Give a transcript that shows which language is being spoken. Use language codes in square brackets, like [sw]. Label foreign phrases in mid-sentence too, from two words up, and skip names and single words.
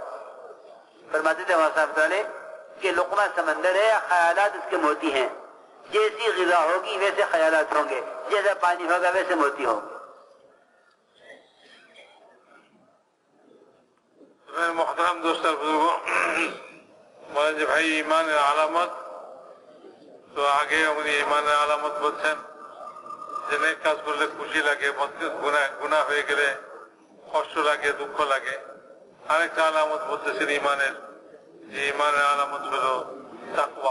[ur] فرماتے تھے وہاں صاحب تعالی کہ لقمہ سمندر ہے، خیالات اس کے موتی ہیں. جیسی غذا ہوگی ویسے خیالات ہوں گے، جیسا پانی ہوگا ویسے موتی ہوں گے. محترم دوستان بزرگوں، مولوی [bn] ভাই ইমানের আলামত তো আগে উনি ইমানের আলামত বলছেন যে নেক কাজ করলে খুশি লাগে, গুনাহ হয়ে গেলে কষ্ট লাগে, দুঃখ লাগে. আরেকটা আলামত বলতেছেন ইমানের, যে ইমানের আলামত হলো তাকওয়া.